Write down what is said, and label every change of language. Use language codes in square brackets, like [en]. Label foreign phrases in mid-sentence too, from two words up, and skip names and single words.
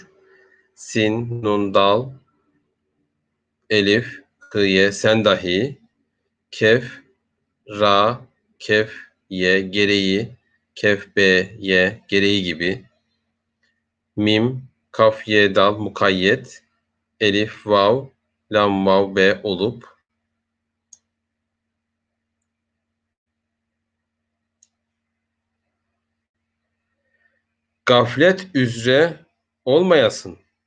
[tr] Sin, nun, dal, elif, hıye, sen dahi, kef, ra, kef, ye, gereği, kef, be, ye, gereği gibi, mim, kaf, ye, dal, mukayyet, elif, vav, lam, vav, be olup, gaflet üzere olmayasın.